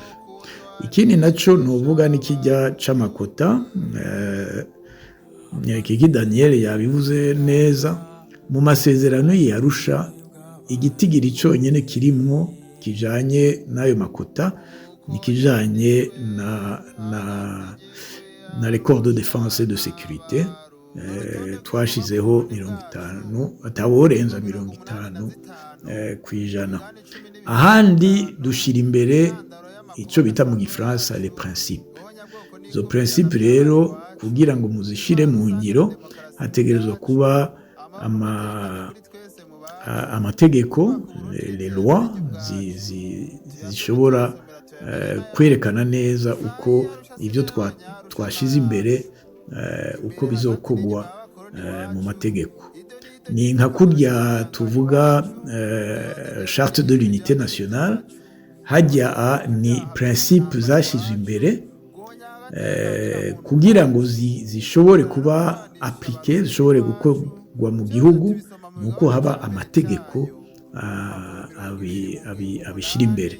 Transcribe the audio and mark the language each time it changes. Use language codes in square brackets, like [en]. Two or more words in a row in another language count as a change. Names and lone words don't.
[rn] Ikindi naco nuvuga n'ikijya c'amakota, Kiki Daniel yabivuze neza, mu masezerano y'Arusha igitigiri cyonyine kirimwo kijanye n'ayo makota nikijanye na [fr] l'accord de défense et de sécurité, [rn] twashizeho 50 ataworenza 50 kwijana. Ahandi dushira imbere icyo bita mu gifaransa [fr] les principes. [rn] Izo principes rero kugira ngo muzishire mu ngiro hategerezwa kuba amategeko, [fr] les lois [rn] zishobora kwerekana neza uko ibyo twashize imbere uko bizokogwa mu mategeko. Ni nka kurya tuvuga [fr] charte de l'unité nationale, [rn] hajya ni principe zashizwe imbere kugira ngo zishobore kuba appliqué, zishobore gukorwa mu gihugu, nuko haba amategeko abishira imbere.